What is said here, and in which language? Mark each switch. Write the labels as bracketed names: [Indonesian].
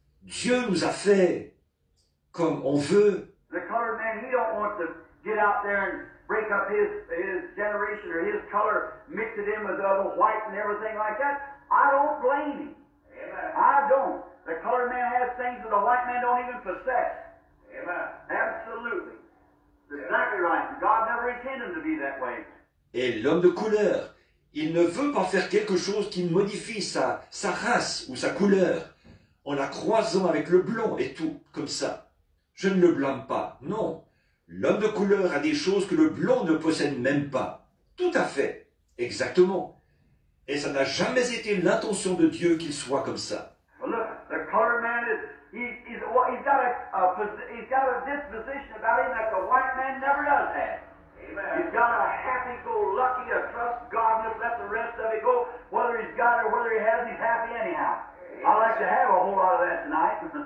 [French] Dieu nous a fait comme on veut. [English] The colored man, he don't want to get out there and break up his generation or his color, mix it in with the other white and everything like that. I don't blame him. Amen. I don't. The colored man has things that the white man don't even possess. Amen. Absolutely. That's exactly right. God never intended him to be that way. [French] Et l'homme de couleur, il ne veut pas faire quelque chose qui modifie sa race ou sa couleur en la croisant avec le blanc et tout, comme ça. Je ne le blâme pas, non. L'homme de couleur a des choses que le blanc ne possède même pas. Tout à fait, exactement. Et ça n'a jamais été l'intention de Dieu qu'il soit comme ça. [English] Well, look, the colored man he's got a disposition about him that the white man never does have. Amen. He's got a happy-go-lucky, a trust God, just let the rest of it go. Whether he's got it or whether he hasn't, he's happy anyhow. I like to have a whole lot of that tonight.